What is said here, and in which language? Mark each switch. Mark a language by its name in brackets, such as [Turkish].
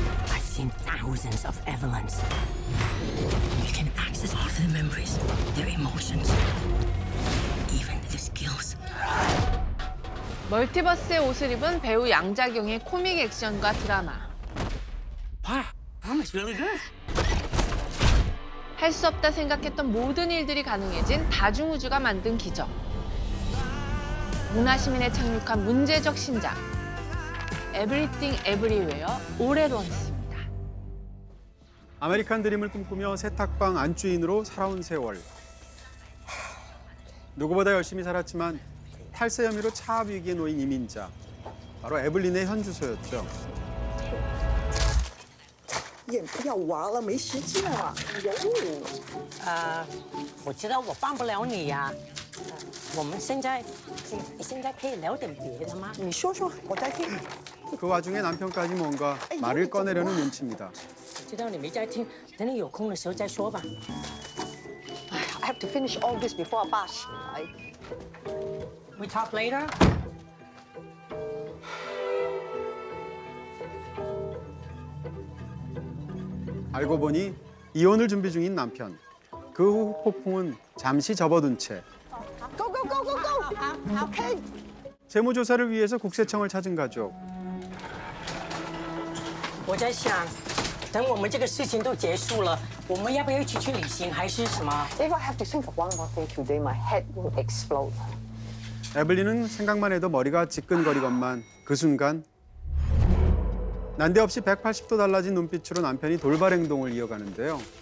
[English] I've seen thousands of Evelyns. You can access all their memories, their emotions, even their skills. [Korean] 멀티버스의 옷을 입은 배우 양자경의 코믹 액션과 드라마. [English] Wow, that was really good. [Korean] 할 수 없다 생각했던 모든 일들이 가능해진 다중우주가 만든 기적. 문화시민에 착륙한 문제적 신작. 에브리띵 에브리웨어 올해론스입니다. 아메리칸 드림을 꿈꾸며 세탁방 안주인으로 살아온 세월. 누구보다 열심히 살았지만 탈세 혐의로 차압 위기에 놓인 이민자. 바로 에블린의 현주소였죠. [Chinese] 也不要玩了，没时间了。哟，我知道我帮不了你呀。我们现在可以聊点别的吗？你说说，我在听。 [Korean] 그 와중에 남편까지 뭔가 말을 꺼내려는 눈치입니다. [Chinese] 知道你没在听，等你有空的时候再说吧。 [English] I have to finish all this before [Chinese] 爸醒来。 [English] We talk later. [Korean] 알고 보니 이혼을 준비 중인 남편. 그 후 폭풍은 잠시 접어둔 채 [English] Go go go go go！ OK。 [Korean] 재무조사를 위해서 국세청을 찾은 가족. [Chinese] 我在想，等我们这个事情都结束了，我们要不要一起去旅行，还是什么？ [English] If I have to think of one more thing today, my head will explode. [Korean] 에블린은 생각만 해도 머리가 지끈거리건만 그 순간 난데없이 180도 달라진 눈빛으로 남편이 돌발 행동을 이어가는데요.